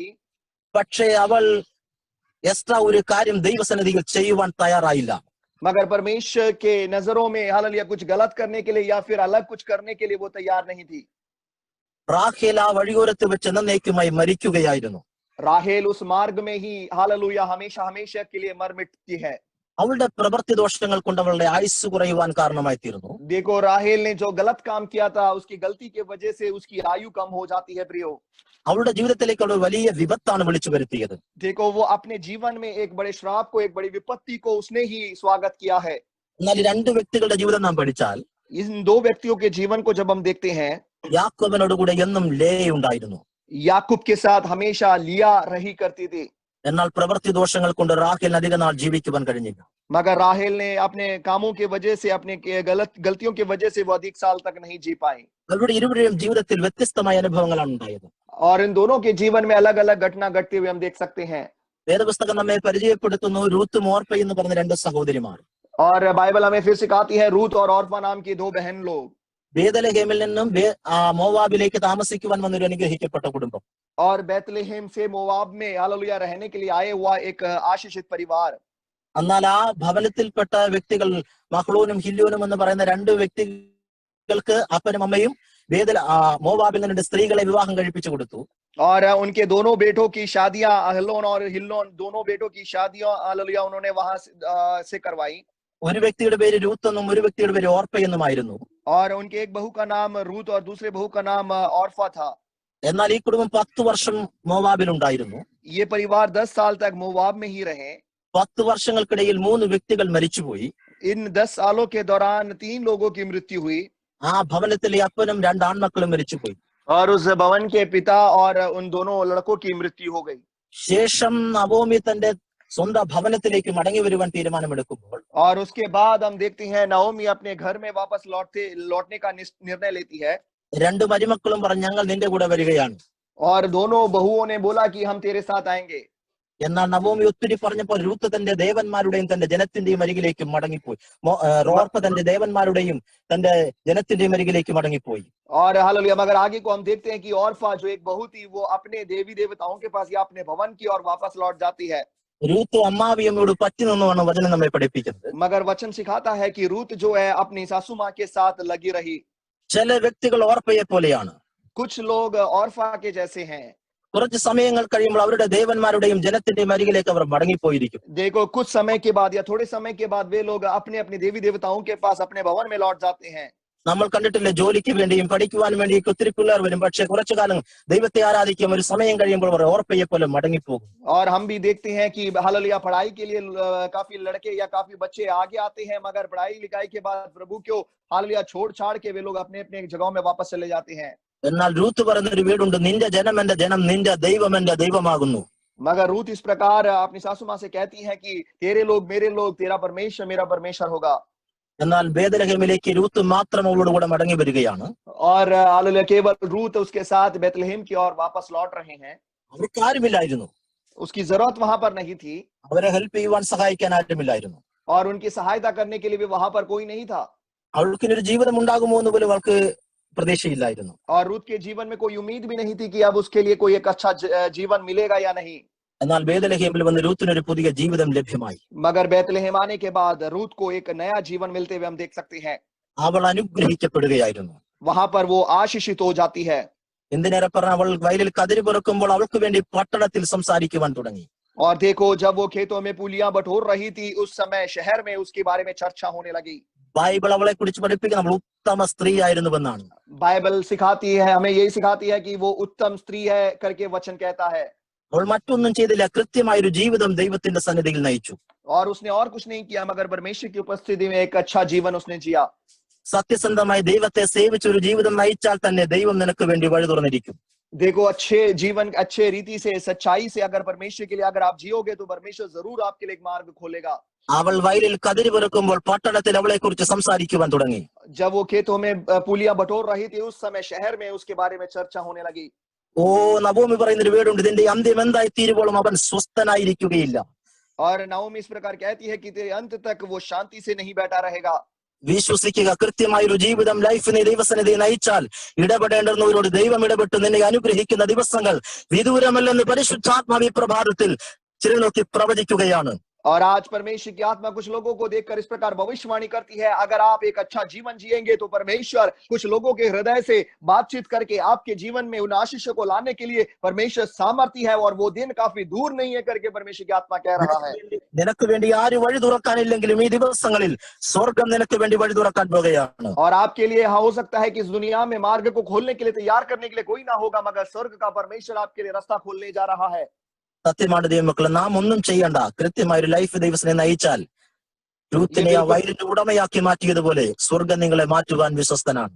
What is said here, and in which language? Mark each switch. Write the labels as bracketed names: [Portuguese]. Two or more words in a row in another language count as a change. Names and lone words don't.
[Malayalam] പക്ഷേ അവൾ എക്സ്ട്രാ ഒരു കാര്യം ദൈവസന്നിധിയിൽ ചെയ്യുവാൻ തയ്യാറായില്ല. [Hindi] मगर परमेश्वर के नजरों में हालेलुया कुछ गलत करने के लिए या फिर अलग कुछ करने के लिए वो तैयार नहीं थी। [Malayalam] റാഹേൽ ആ വഴിയോരത്ത് വെച്ച് എന്നേക്കുമായി മരിക്കുകയായിരുന്നു. [Hindi] राहेल उस मार्ग में ही हालेलुया हमेशा हमेशा के लिए मर मिटती है। [Malayalam] അവളുടെ പ്രവൃത്തി ദോഷങ്ങൾ കൊണ്ട് അവളുടെ ആയുസ് കുറയുവാൻ കാരണമായി തീർന്നു. [Hindi] देखो राहेल ने जो गलत काम किया था उसकी गलती की वजह से उसकी आयु कम हो जाती है प्रियो। [Malayalam] അവളുടെ ജീവിതത്തിലേക്ക് ഒരു വലിയ വിപത്താണ് വിളിച്ചു വരുത്തിയത്. [Hindi] देखो वो अपने जीवन में एक बड़े श्राप को, एक बड़ी विपत्ति को उसने ही स्वागत किया है। [Malayalam] എന്നാൽ ഈ രണ്ട് വ്യക്തികളുടെ ജീവിതം നാം പഠിച്ചാൽ [Hindi] इन दो व्यक्तियों के जीवन को जब हम देखते हैं, [Malayalam] യാക്കോബിനോട് കൂടെ എന്നും ലേയ ഉണ്ടായിരുന്നു. [Hindi] याकूब के साथ हमेशा लिया रही करती थी, [Malayalam] എന്നാൽ പ്രവൃത്തി ദോഷങ്ങൾ കൊണ്ട് റാഹേലിന് അധിക നാൾ ജീവിക്കുവാൻ കഴിഞ്ഞില്ല. [Hindi] मगर राहेल ने अपने कामों की वजह से, अपने गलतियों की वजह से वो अधिक साल तक नहीं जी पाई। [Malayalam] അവരുടെ ഇരുവരുടെയും ജീവിതത്തിൽ വ്യത്യസ്തമായ അനുഭവങ്ങളാണ് ഉണ്ടായത്. [Hindi] और इन दोनों के जीवन में अलग अलग घटना घटते हुए हम देख सकते हैं। [Malayalam] വേദപുസ്തകം നമ്മെ പരിചയപ്പെടുത്തുന്നു റൂത്തും ഓർപ്പയും എന്ന് പറഞ്ഞ രണ്ട് സഹോദരിമാർ. [Hindi] और बाइबल हमें फिर सिखाती है रूत और ऑर्फा नाम की दो बहन लोग। [Malayalam] ബേതലഹേമിൽ നിന്നും മോവാബിലേക്ക് താമസിക്കുവാൻ വന്നൊരു അനുഗ്രഹിക്കപ്പെട്ട കുടുംബം. [Hindi] और बैतलहम से मोवाब में हालेलुया रहने के लिए आए हुआ एक आशीषित परिवार। [Malayalam] എന്നാൽ ആ ഭവനത്തിൽപ്പെട്ട വ്യക്തികൾ മഹ്ലൂനും ഹില്ലോനും എന്ന് പറയുന്ന രണ്ട് വ്യക്തികൾക്ക് അപ്പനും അമ്മയും മോവാബിൽ നിന്ന് സ്ത്രീകളെ വിവാഹം കഴിപ്പിച്ചു കൊടുത്തു. [Hindi] और उनके दोनों बेटों की शादियां, अहलोन और हिल्लोन दोनों बेटों की शादियां हालेलुया उन्होंने वहां से करवाई। [Malayalam] ഒരു വ്യക്തിയുടെ പേര് രൂത്ത് എന്നും ഒരു വ്യക്തിയുടെ പേര് ഓർപ്പ എന്നുമായിരുന്നു. [Hindi] और उनके एक बहू का नाम रूत और दूसरे बहू का नाम ऑर्फा था। [Malayalam] എന്നാൽ ഈ കുടുംബം 10 വർഷം മോവാബിൽ ഉണ്ടായിരുന്നു. [Hindi] ये परिवार 10 साल तक मोवाब में ही रहे। [Malayalam] 10 വർഷങ്ങൾക്കിടയിൽ 3 വ്യക്തികൾ മരിച്ചുപോയി. [Hindi] इन 10 सालों के दौरान 3 लोगों की मृत्यु हुई। [Malayalam] ആ ഭവനത്തിലെ അപ്പനും 2 ആൺമക്കളും മരിച്ചുപോയി. [Hindi] और उस भवन के पिता और उन दोनों लड़कों की मृत्यु हो गई। [Malayalam] ശേഷം നവോമി തന്റെ സ്വന്തം ഭവനത്തിലേക്ക് മടങ്ങി വരുവാൻ തീരുമാനമെടുക്കുമ്പോൾ [Hindi] और उसके बाद हम देखते हैं नओमी अपने घर में वापस लौटने का निर्णय लेती है। [Malayalam] 2 മരുമക്കളും പറഞ്ഞു ഞങ്ങൾ നിന്റെ കൂടെ വരികയാണ്. [Hindi] और दोनों बहुओं ने बोला कि हम तेरे साथ आएंगे। [Malayalam] എന്നാൽ നവോമി ഒത്തിരി പറഞ്ഞപ്പോൾ രൂത്ത് തന്റെ ദേവന്മാരുടെയും തന്റെ ജനത്തിന്റെയും അരികിലേക്ക് മടങ്ങിപ്പോയി. ഓർപ്പ തന്റെ ദേവന്മാരുടെയും തന്റെ ജനത്തിന്റെയും അരികിലേക്ക് മടങ്ങിപ്പോയി. [Hindi] और हालेलुया मगर आगे को हम देखते हैं कि ऑर्फा जो एक बहू थी वो अपने देवी देवताओं के पास या अपने भवन की ओर वापस लौट जाती है। [Malayalam] രൂത്ത് അമ്മാവിയമ്മയോട് പറ്റി നിന്നുമാണ് വചനം നമ്മെ പഠിപ്പിക്കുന്നത്. [Hindi] मगर वचन सिखाता है कि रूत जो है अपनी सासू माँ के साथ लगी रही। [Malayalam] ചില വ്യക്തികൾ ഓർപ്പയെ പോലെയാണ്. [Hindi] कुछ लोग ऑर्फा के जैसे हैं। [Malayalam] കുറച്ച് സമയങ്ങൾ കഴിയുമ്പോൾ അവരുടെ ദേവന്മാരുടെയും ജനത്തിന്റെയും അരികിലേക്ക് അവർ മടങ്ങിപ്പോയിരിക്കും. [Hindi] देखो कुछ समय के बाद या थोड़े समय के बाद वे लोग अपने अपने देवी देवताओं के पास अपने भवन में लौट जाते हैं। [Malayalam] നമ്മൾ കണ്ടിട്ടില്ല, ജോലിക്ക് വേണ്ടിയും പഠിക്കുവാനും വേണ്ടി ഒത്തിരി പിള്ളേർ വരും, പക്ഷെ കുറച്ചു കാലം ദൈവത്തെ ആരാധിക്കും, ഒരു സമയം കഴിയുമ്പോൾ അവർ ഓർപ്പയെ പോലെ മടങ്ങിപ്പോകും. [Hindi] और हम भी देखते हैं कि हालेलुया पढ़ाई के लिए काफी लड़के या काफी बच्चे आगे आते हैं, मगर पढ़ाई लिखाई के बाद प्रभु को हालेलुया छोड़ छाड़ के वे लोग अपने अपने जगहों में वापस चले जाते हैं। [Malayalam] എന്നാൽ രൂത്ത് പറയുന്നൊരു വീടുണ്ട്, നിന്റെ ജനം എന്റെ ജനം, നിന്റെ ദൈവം എന്റെ ദൈവമാകുന്നു. [Hindi] मगर रूत इस प्रकार अपनी सासू माँ से कहती है कि तेरे लोग मेरे लोग, तेरा परमेश्वर मेरा परमेश्वर होगा। [Malayalam] എന്നാൽ ബേതലഹേമിലേക്ക് രൂത്ത് മാത്രം അവളോട് കൂടെ മടങ്ങി വരികയാണ്. [Hindi] और हालेलुया केवल रूत उसके साथ बैतलहम की ओर वापस लौट रहे हैं। [Malayalam] അവർക്ക് ആരുമില്ലായിരുന്നു, [Hindi] उसकी जरूरत वहां पर नहीं थी [Malayalam] അവരെ ഹെൽപ്പ് ചെയ്യുവാൻ സഹായിക്കാൻ ആരുമില്ലായിരുന്നു. [Hindi] और उनकी सहायता करने के लिए भी वहां पर कोई नहीं था। [Malayalam] അവൾക്കിനൊരു ജീവിതം ഉണ്ടാകുമോ എന്ന് പോലും അവൾക്ക് പ്രതീക്ഷയില്ലായിരുന്നു. [Hindi] और रूत के जीवन में कोई उम्मीद भी नहीं थी कि अब उसके लिए कोई एक अच्छा जीवन मिलेगा या नहीं। [Malayalam] എന്നാൽ ബേതലഹേമിൽ വന്ന് രൂത്തിനൊരു പുതിയ ജീവിതം ലഭ്യമായി. [Hindi] मगर बैतलहम आने के बाद रूत को एक नया जीवन मिलते हुए हम देख सकते हैं। [Malayalam] അവൾ അനുഗ്രഹിക്കപ്പെടുകയായിരുന്നു. [Hindi] वहां पर वो आशीषित हो जाती है। [Malayalam] എന്തിനേറെ പറഞ്ഞ അവൾ വയലിൽ കതിര് പെറുക്കുമ്പോൾ അവൾക്ക് വേണ്ടി പട്ടണത്തിൽ സംസാരിക്കുവാൻ തുടങ്ങി. [Hindi] और देखो जब वो खेतों में पूलियां बटोर रही थी उस समय शहर में उसके बारे में चर्चा होने लगी। [Malayalam] ബൈബിൾ അവളെ കുറിച്ച് പഠിപ്പിക്കുന്ന അവൾ ഉത്തമ സ്ത്രീ ആയിരുന്നുവെന്നാണ്. [Hindi] बाइबल सिखाती है, हमें यही सिखाती है कि वो उत्तम स्त्री है करके वचन कहता है। [Malayalam] അവൾ മറ്റൊന്നും ചെയ്തില്ല, കൃത്യമായൊരു ജീവിതം ദൈവത്തിന്റെ സന്നിധിയിൽ നയിച്ചു. [Hindi] और उसने और कुछ नहीं किया मगर परमेश्वर की उपस्थिति में एक अच्छा जीवन उसने जिया। [Malayalam] സത്യസന്ധമായി ദൈവത്തെ സേവിച്ചൊരു ജീവിതം നയിച്ചാൽ തന്നെ ദൈവം നിനക്ക് വേണ്ടി വഴി തുറന്നിരിക്കും. [Hindi] देखो, अच्छे जीवन, अच्छे रीति से, सच्चाई से अगर परमेश्वर के लिए अगर आप जियोगे तो परमेश्वर जरूर आपके लिए एक मार्ग खोलेगा। [Malayalam] അവൾ വയലിൽ കതിരി പെറുക്കുമ്പോൾ പട്ടണത്തിൽ അവളെ കുറിച്ച് സംസാരിക്കുവാൻ തുടങ്ങി. [Hindi] जब वो खेतों में पूलियां बटोर रही थी, उस समय शहर में उसके बारे में चर्चा होने लगी। [Malayalam] ഓ, നവോമി പറയുന്നൊരു വീടുണ്ട്, ഇതിന്റെ അന്ത്യം എന്തായി തീരുവോളം അവൻ സ്വസ്ഥനായിരിക്കുകയില്ല. [Hindi] और नाओमी इस प्रकार कहती है कि तेरे अंत तक वो शांति से नहीं बैठा रहेगा। [Malayalam] വിശ്വസിക്കുക, കൃത്യമായൊരു ജീവിതം ലൈഫിനെ ദൈവസന്നിധി നയിച്ചാൽ ഇടപെടേണ്ടുന്നവരോട് ദൈവം ഇടപെട്ട് നിന്നെ അനുഗ്രഹിക്കുന്ന ദിവസങ്ങൾ വിദൂരമല്ലെന്ന് പരിശുദ്ധാത്മാവി പ്രഭാതത്തിൽ ചിലനോക്കി പ്രവചിക്കുകയാണ്. [Hindi] और आज परमेश्वर की आत्मा कुछ लोगों को देखकर इस प्रकार भविष्यवाणी करती है, अगर आप एक अच्छा जीवन जिएंगे तो परमेश्वर कुछ लोगों के हृदय से बातचीत करके आपके जीवन में उन आशीषों को लाने के लिए परमेश्वर सामर्थ्य है, और वो दिन काफी दूर नहीं है करके परमेश्वर की आत्मा कह रहा है। [Malayalam] നിനക്ക് വേണ്ടി ആര് വഴി തുറക്കാനില്ലെങ്കിലും ഈ ദിവസങ്ങളിൽ സ്വർഗം നിനക്ക് വേണ്ടി വഴി തുറക്കാൻ പോകുകയാണ്. [Hindi] और आपके लिए हो सकता है कि इस दुनिया में मार्ग को खोलने के लिए, तैयार करने के लिए कोई ना होगा, मगर स्वर्ग का परमेश्वर आपके लिए रास्ता खोलने जा रहा है। [Malayalam] സത്യമാണ് ദൈവമക്കളെ, നാം ഒന്നും ചെയ്യണ്ട. കൃത്യമായ ഒരു ലൈഫ് ദൈവത്തിനെ നയിച്ചാൽ രൂത്തിനെ ആ വയലിന്റെ ഉടമയാക്കി മാറ്റിയതുപോലെ സ്വർഗം നിങ്ങളെ മാറ്റുവാൻ വിശ്വസ്തനാണ്.